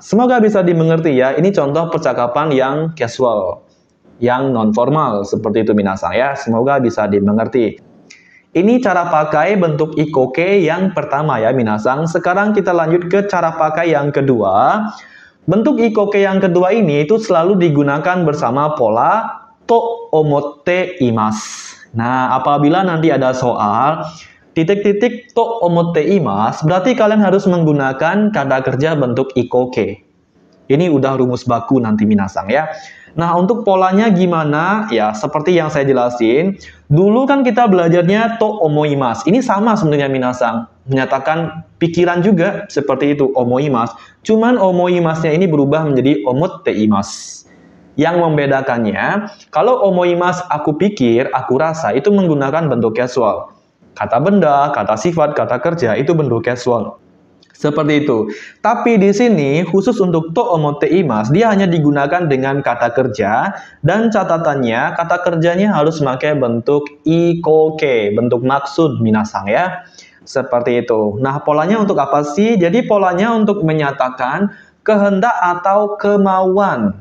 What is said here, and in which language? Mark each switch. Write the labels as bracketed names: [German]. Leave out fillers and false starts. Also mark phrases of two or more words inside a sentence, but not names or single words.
[Indonesian] Semoga bisa dimengerti ya, ini contoh percakapan yang casual, yang non-formal, seperti itu minasang ya. Semoga bisa dimengerti. Ini cara pakai bentuk ikoke yang pertama ya minasang. Sekarang kita lanjut ke cara pakai yang kedua. Bentuk ikoke yang kedua ini itu selalu digunakan bersama pola [Japanese] と思っています. [Indonesian] Nah, apabila nanti ada soal titik-titik [Japanese] と思っています, [Indonesian] berarti kalian harus menggunakan kata kerja bentuk ikoke. Ini udah rumus baku nanti minasang ya. Nah, untuk polanya gimana? Ya, seperti yang saya jelasin. Dulu kan kita belajarnya [Japanese] と思います. [Indonesian] Ini sama sebenarnya minasang. Menyatakan pikiran juga seperti itu, omoimasu. Cuman omoimasnya ini berubah menjadi [Japanese] 思っています. [Indonesian] Yang membedakannya, kalau omoimasu aku pikir, aku rasa, itu menggunakan bentuk casual. Kata benda, kata sifat, kata kerja, itu bentuk casual. Seperti itu. Tapi di sini, khusus untuk [Japanese] と思っています, [Indonesian] dia hanya digunakan dengan kata kerja, dan catatannya, kata kerjanya harus memakai bentuk ikoke, bentuk maksud minasang ya. Seperti itu. Nah, polanya untuk apa sih? Jadi polanya untuk menyatakan kehendak atau kemauan.